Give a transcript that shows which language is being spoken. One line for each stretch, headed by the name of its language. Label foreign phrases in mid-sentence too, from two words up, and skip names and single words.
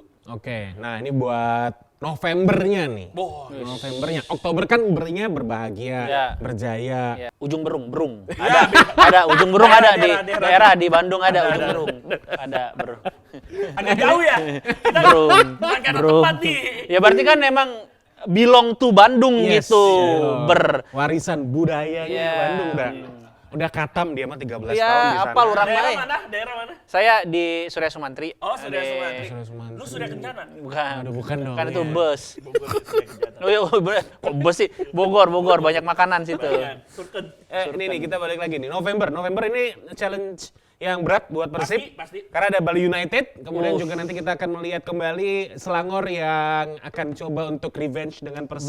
Indonesian: Oke, nah ini buat Novembernya nih. Boh, Novembernya, Oktober kan bernya berbahagia, Ya. berjaya. Ya. Ujung Berung. Ada ujung Berung ada di Daerah. daerah di Bandung ada ujung Berung. Ada Berung. agak jauh ya. Kita Berung. bukan karena Berung. tempat nih. Ya berarti kan emang
English: belong to
Indonesian: Bandung Yes, gitu. iya. Warisan budayanya Iya. Bandung dah. Udah katam dia mah 13 tahun di Iya, sana. apa lu orang Daerah lain? mana? Daerah mana? Saya di Surya Sumantri. Oh, Surya Sumantri. Surya Sumantri. Lu Surya Kencana? Bukan. Aduh, bukan dong, Kan itu ya. bus. Bogor, Surya Kencana. Oh iya, bener. Kok bus sih? Bogor, banyak makanan situ. Iya, Surken. Ini nih kita balik lagi nih. November ini challenge yang berat buat Persib. Pasti. Karena ada Bali United, kemudian juga nanti kita akan melihat kembali Selangor yang akan coba untuk revenge dengan Persib.